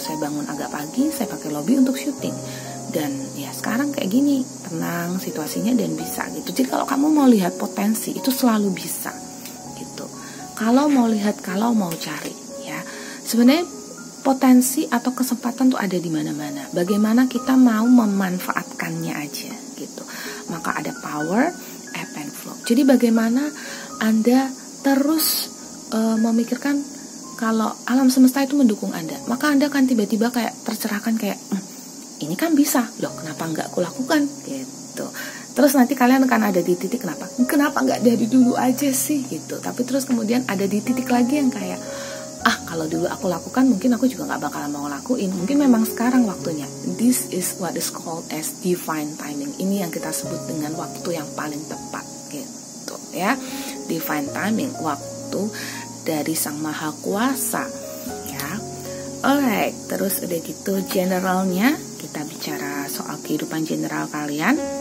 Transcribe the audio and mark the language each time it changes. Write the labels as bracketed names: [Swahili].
[Indonesian] Saya bangun agak pagi, saya pakai lobby untuk syuting. Dan ya sekarang kayak gini, tenang situasinya dan bisa gitu. Jadi kalau kamu mau lihat potensi itu selalu bisa gitu. Kalau mau lihat, kalau mau cari ya. Sebenarnya potensi atau kesempatan tuh ada di mana-mana. Bagaimana kita mau memanfaatkannya aja gitu. Maka ada [English] power, ebb and flow. [Indonesian] Jadi bagaimana Anda terus memikirkan kalau alam semesta itu mendukung Anda, maka Anda akan tiba-tiba kayak tercerahkan, kayak ini kan bisa loh, kenapa nggak aku lakukan gitu. Terus nanti kalian akan ada di titik kenapa nggak dari dulu aja sih gitu. Tapi terus kemudian ada di titik lagi yang kayak kalau dulu aku lakukan mungkin aku juga nggak bakalan mau lakuin, mungkin memang sekarang waktunya. [English] This is what is called as divine timing. [Indonesian] Ini yang kita sebut dengan waktu yang paling tepat gitu ya. Divine timing, waktu dari Sang Maha Kuasa ya. Alright, terus udah gitu generalnya kita bicara soal kehidupan general kalian.